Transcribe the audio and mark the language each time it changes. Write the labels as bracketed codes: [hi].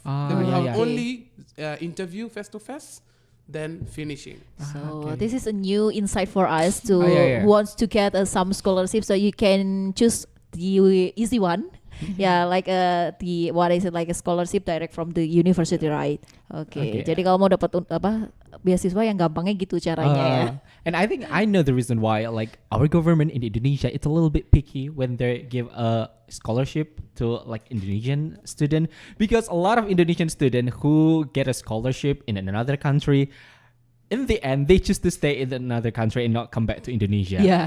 [en] They will have only interview face to face, then finishing. So this is a new insight for us to who wants to get some scholarship. So you can choose the easy one. Like like a scholarship direct from the university, right? Okay. [id] Jadi kalau mau dapat beasiswa yang gampangnya gitu caranya ya. [en] And I think I know the reason why, like, our government in Indonesia, it's a little bit picky when they give a scholarship to like Indonesian student, because a lot of Indonesian students who get a scholarship in another country, in the end, they choose to stay in another country and not come back to Indonesia.